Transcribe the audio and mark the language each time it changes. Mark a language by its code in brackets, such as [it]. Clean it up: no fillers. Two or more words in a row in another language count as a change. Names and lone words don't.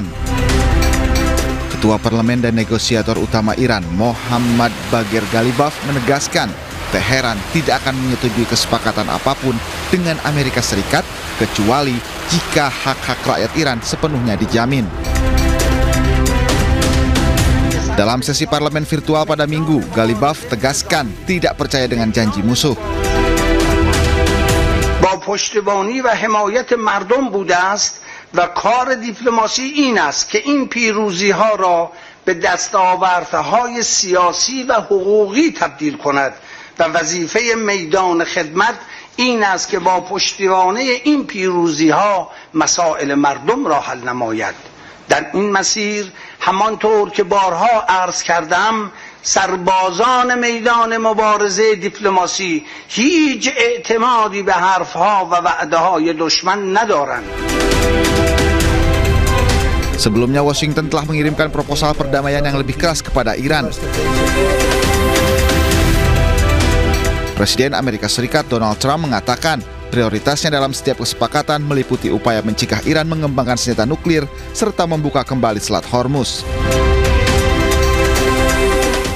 [id] Ketua Parlemen dan negosiator utama Iran Muhammad Baqir Ghalibaf menegaskan Teheran tidak akan menyetujui kesepakatan apapun dengan Amerika Serikat kecuali jika hak-hak rakyat Iran sepenuhnya dijamin. Dalam sesi parlemen virtual pada Minggu, Ghalibaf tegaskan tidak percaya dengan janji musuh. [fa] با پشتیبانی و حمایت مردم بوده است و کار دیپلماسی این است که این پیروزی ها را به دستاوردهای سیاسی و حقوقی تبدیل کند و وظیفه میدان خدمت این است که با پشتیبانی این پیروزی ها مسائل مردم را حل نماید. در این مسیر همانطور که بارها عرض کردم سربازان میدان مبارزه دیپلماسی هیچ اعتمادی به حرفها و وعده‌های دشمن ندارند. [id] Sebelumnya, Washington telah mengirimkan proposal perdamaian yang lebih keras kepada Iran. Presiden Amerika Serikat Donald Trump mengatakan prioritasnya dalam setiap kesepakatan meliputi upaya mencegah Iran mengembangkan senjata nuklir serta membuka kembali Selat Hormuz.